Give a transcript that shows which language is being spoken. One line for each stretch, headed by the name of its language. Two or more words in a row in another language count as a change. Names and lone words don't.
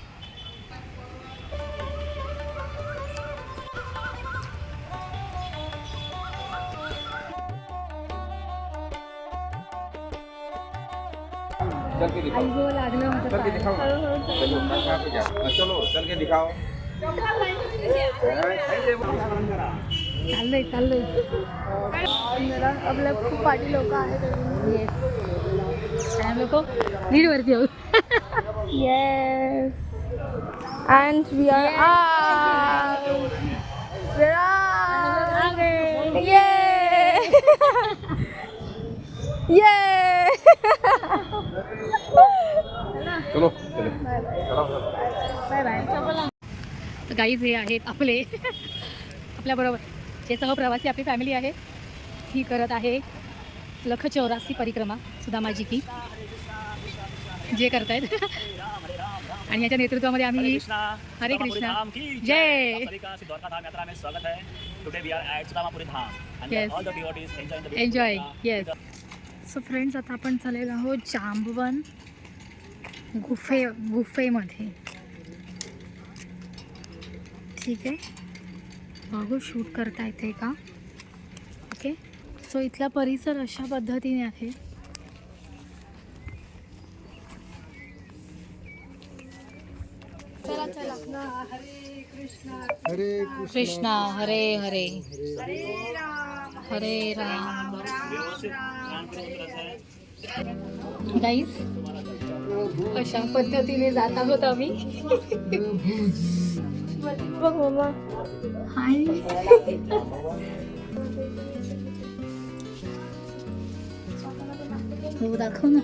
Marathi: लागलं चाललंय. आपल्या खूप पाठी लोक आहेत. लोक लीडवरती आहोत.
English: Yes. And we are out. We're out. Yay! Yay!
Marathi: चलो
English: Bye bye.
Marathi: तर गाईज, हे आहेत आपले आपल्याबरोबर जे सहप्रवासी आपली फॅमिली आहे. ही करत आहे लख 84 परिक्रमा सुदामाजी की, जे करतायत. आणि याच्या नेतृत्वामध्ये आम्ही
Sanskrit: हरे कृष्णा
Marathi: जय.
English: Enjoy. Yes. So friends,
Marathi: आता आपण चाललेलो आहोत जांबवन गुफेमध्ये. ठीक आहे, बघू शूट करता येते का. ओके. सो इथला परिसर अशा पद्धतीने आहे. चला चला.
Sanskrit: हरे कृष्णा कृष्णा हरे हरे हरे राम हरे राम.
Marathi: व्यवस्थित काम करून करायचं आहे. गाईस अशा पद्धतीने जात आहोत आम्ही. बघ मम्मा. हाय. हो दाखव ना.